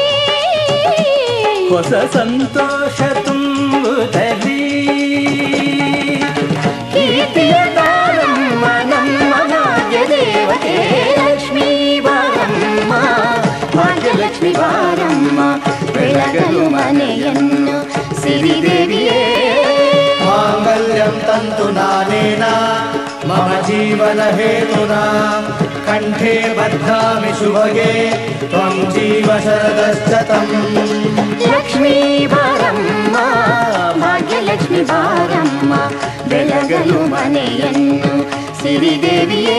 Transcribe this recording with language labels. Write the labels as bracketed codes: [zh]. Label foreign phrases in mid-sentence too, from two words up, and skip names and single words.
[kn] ಹೊಸ ಸಂತೋಷ ತುಂಬುತ್ತಲೀ. ಕೀರ್ತಿಯ ತಾರಮ್ಮ ನಮ್ಮ ಭಾಗ್ಯ ದೇವತೆ ಲಕ್ಷ್ಮೀ ಬಾರಮ್ಮ. ಭಾಗ್ಯಲಕ್ಷ್ಮಿ ಬಾರಮ್ಮ, ಬೆಳಗಲು ಮನೆಯನ್ನು ಸಿರಿದೇವಿಯೇ. [sa] मांगल्यं तन्तु नानेन मम जीवन हेतुना कंठे बध्नामि शुभगे त्वं जीव शरदश्शतम्. [kn] ಲಕ್ಷ್ಮೀ ಬಾರಮ್ಮ, ಭಾಗ್ಯಲಕ್ಷ್ಮಿ ಬಾರಮ್ಮ, ಬೆಳಗಲು ಮನೆಯನ್ನು ಸಿರಿದೇವಿಯೇ.